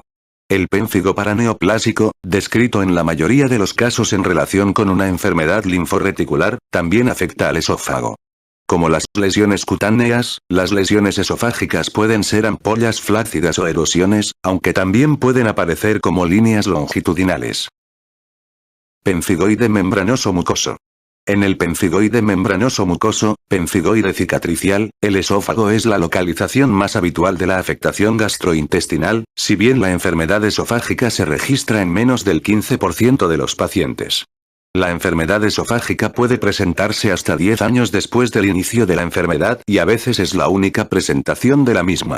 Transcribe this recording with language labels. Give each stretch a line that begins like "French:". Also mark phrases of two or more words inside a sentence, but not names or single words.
Spanish: El pénfigo paraneoplásico, descrito en la mayoría de los casos en relación con una enfermedad linforreticular, también afecta al esófago. Como las lesiones cutáneas, las lesiones esofágicas pueden ser ampollas flácidas o erosiones, aunque también pueden aparecer como líneas longitudinales. Pemfigoide membranoso mucoso. En el pemfigoide membranoso mucoso, pemfigoide cicatricial, el esófago es la localización más habitual de la afectación gastrointestinal, si bien la enfermedad esofágica se registra en menos del 15% de los pacientes. La enfermedad esofágica puede presentarse hasta 10 años después del inicio de la enfermedad y a veces es la única presentación de la misma.